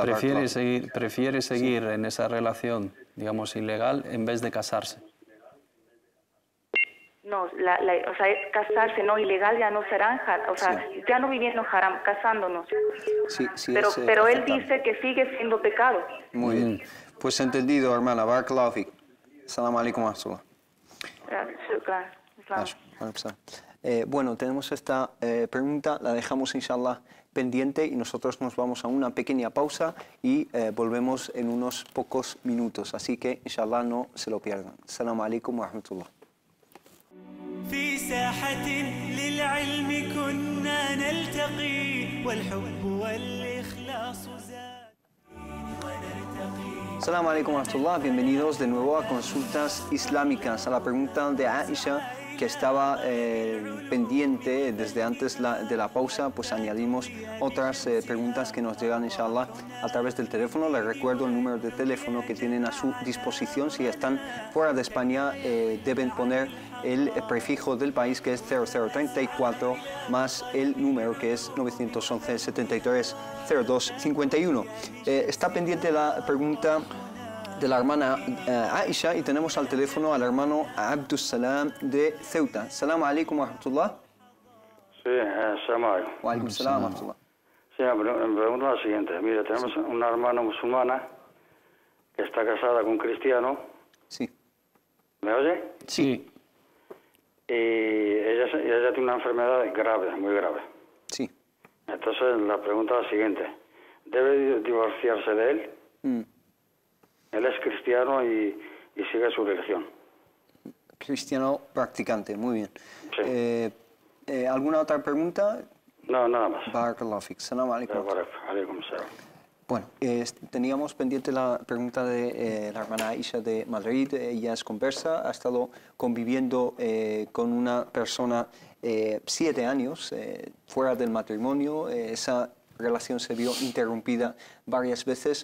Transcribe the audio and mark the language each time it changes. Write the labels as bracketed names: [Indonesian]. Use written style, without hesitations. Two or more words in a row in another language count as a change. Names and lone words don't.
[Spanish] O sea, prefiere seguir en esa relación, digamos, ilegal, en vez de casarse. No, o sea, casarse, no, ilegal ya no será, o sea, ya no viviendo en haram, casándonos. Pero él dice que sigue siendo pecado. Muy bien. Pues entendido, hermana. [Arabic] بارك الله فيك. السلام عليكم ورحمة الله. [Spanish] Bueno, tenemos esta pregunta, la dejamos inshallah pendiente y nosotros nos vamos a una pequeña pausa y volvemos en unos pocos minutos, así que inshallah no se lo pierdan. [Arabic] السلام عليكم ورحمة الله. في ساحة للعلم كنا نلتقي والحب والإخلاص زاد ونرتقي. السلام عليكم ورحمة الله, [Spanish] bienvenidos de nuevo a Consultas Islámicas, a la pregunta de Aisha que estaba pendiente desde antes de la pausa, pues añadimos otras preguntas que nos llegan, inshallah, a través del teléfono. Les recuerdo el número de teléfono que tienen a su disposición. Si están fuera de España, deben poner el prefijo del país, que es 0034, más el número, que es 911 73 02 51. Está pendiente la pregunta de la hermana Aisha y tenemos al teléfono al hermano Abdus Salam de Ceuta. [Arabic] سلام عليكم ورحمة الله. Sí, سلام عليكم. وعليكم السلام ورحمة الله. [Spanish] Sí, me pregunto lo siguiente. Mire, tenemos una hermana musulmana que está casada con un cristiano. Sí. ¿Me oye? Sí. Y ella tiene una enfermedad grave, muy grave. Sí. Entonces, la pregunta es la siguiente. ¿Debe divorciarse de él? Él es cristiano y sigue su religión. Cristiano practicante, muy bien. Sí. ¿Alguna otra pregunta? No, nada más. [Arabic] بارك الله فيك. سلام عليكم. عليكم سلام. [Spanish] Bueno, teníamos pendiente la pregunta de la hermana Aisha de Madrid. Ella es conversa, ha estado conviviendo con una persona 7 años fuera del matrimonio. Esa relación se vio interrumpida varias veces.